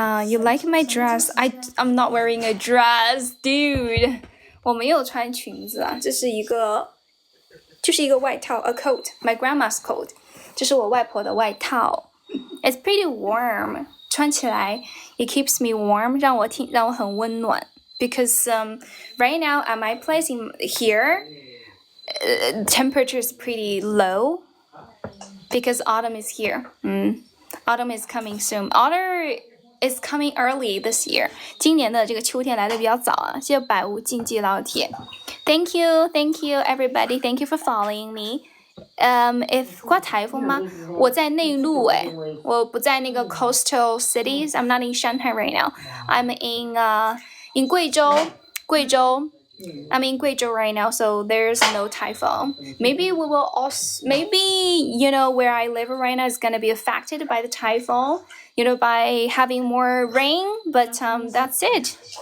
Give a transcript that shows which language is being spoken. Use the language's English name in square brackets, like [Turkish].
[English] You like my dress? I'm not wearing a dress, dude. [Chinese] 我没有穿裙子啊，就是一个外套 ， [English] a coat, my grandma's coat. [Chinese] 这是我外婆的外套。 [English] It's pretty warm. [Chinese] 穿起来 [English] it keeps me warm. [Chinese] 让我很温暖。 [English] Because right now at my place here, temperature is pretty low. Because autumn is here. Autumn is coming soon. Autumn is coming early this year. [Chinese] 今年的这个秋天来的比较早啊。谢谢百无禁忌老铁。 [English] Thank you everybody. Thank you for following me. [Chinese] If 刮台风吗？我在内陆我不在那个 [English] coastal cities. I'm not in Shanghai right now. I'm in 贵州。 I'm in Guizhou right now, so there's no typhoon. Maybe we will also, where I live right now is gonna be affected by the typhoon, by having more rain, but that's it.